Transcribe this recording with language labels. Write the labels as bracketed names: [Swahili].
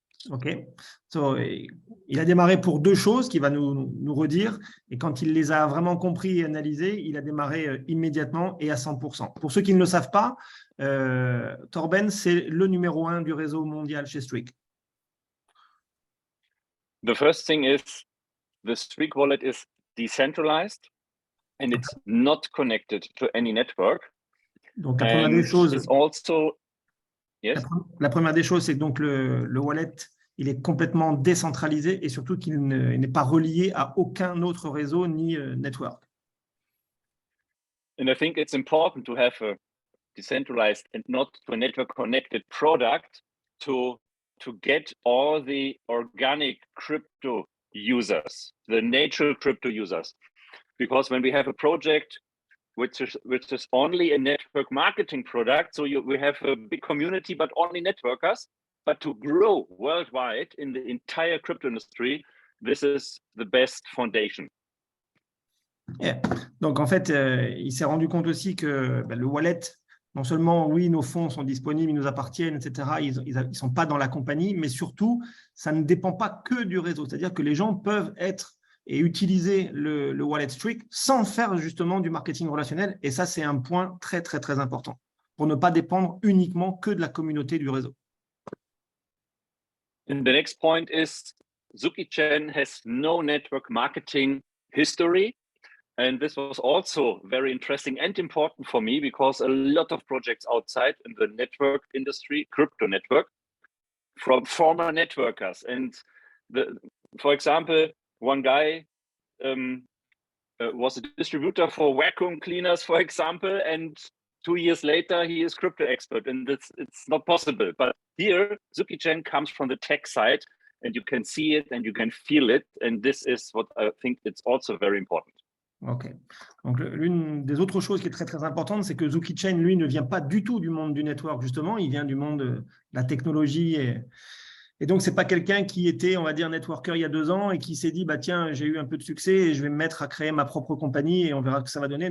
[French] Ok, so, il a démarré pour 2 choses qu'il va nous redire, et quand il les a vraiment compris et analysées, il a démarré immédiatement et à 100%. Pour ceux qui ne le savent pas, Torben, c'est le numéro 1 du réseau mondial chez Streak. [English] The first thing is the Streak wallet is decentralized and it's not connected to any network. [French] Donc la première des choses, [English] it's also, yes? [French] La première des choses, c'est que donc le wallet, il est complètement décentralisé et surtout qu'il n'est pas relié à aucun autre réseau ni network. [English] And I think it's important to have a decentralized and not to a network connected product to get all the organic crypto users, the natural crypto users. Because when we have a project which is only a network marketing product, so we have a big community but only networkers, but to grow worldwide in the entire crypto industry, this is the best foundation. Yeah. [French] Donc en fait, il s'est rendu compte aussi que le wallet, non seulement oui, nos fonds sont disponibles, ils nous appartiennent, etc. Ils sont pas dans la compagnie, mais surtout, ça ne dépend pas que du réseau. C'est-à-dire que les gens peuvent être et utiliser le wallet Streak sans faire justement du marketing relationnel. Et ça, c'est un point très, très, très important pour ne pas dépendre uniquement que de la communauté du réseau. [English] And the next point is Suki CHEN has no network marketing history. And this was also very interesting and important for me because a lot of projects outside in the network industry, crypto network, from former networkers. And for example, one guy was a distributor for vacuum cleaners, for example, and 2 years later, he is crypto expert, and it's not possible. But here, Suki CHEN comes from the tech side, and you can see it and you can feel it. And this is what I think it's also very important. OK. [French] Donc, l'une des autres choses qui est très, très importante, c'est que Suki CHEN, lui, ne vient pas du tout du monde du network, justement. Il vient du monde de la technologie. Et donc, ce n'est pas quelqu'un qui était, on va dire, networker il y a 2 ans et qui s'est dit, bah, tiens, j'ai eu un peu de succès et je vais me mettre à créer ma propre compagnie et on verra ce que ça va donner.